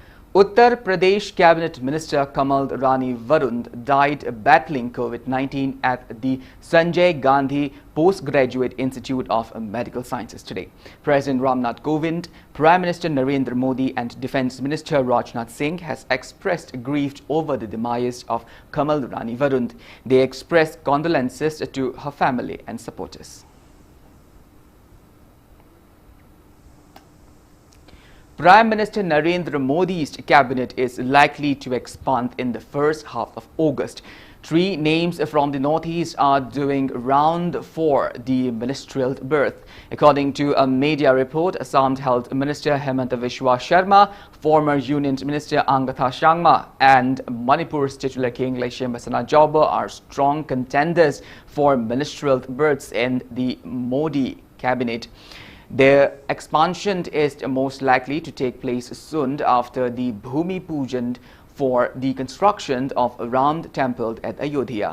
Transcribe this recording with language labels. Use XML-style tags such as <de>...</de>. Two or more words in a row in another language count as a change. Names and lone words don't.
<en>Uttar Pradesh Cabinet Minister Kamal Rani Varun died battling COVID-19 at the Sanjay Gandhi Postgraduate Institute of Medical Sciences today. President Ramnath Kovind, Prime Minister Narendra Modi and Defence Minister Rajnath Singh has expressed grief over the demise of Kamal Rani Varun. They expressed condolences to her family and supporters. Prime Minister Narendra Modi's cabinet is likely to expand in the first half of August. 3 names from the northeast are doing round for the ministerial berth. According to a media report, Assam Health Minister Hemanta Biswa Sharma, former Union Minister Angatha Shangma and Manipur's titular King Laishem Basanajauba are strong contenders for ministerial berths in the Modi cabinet. Their expansion is most likely to take place soon after the Bhumi Pujan for the construction of a Ram temple at Ayodhya.</en>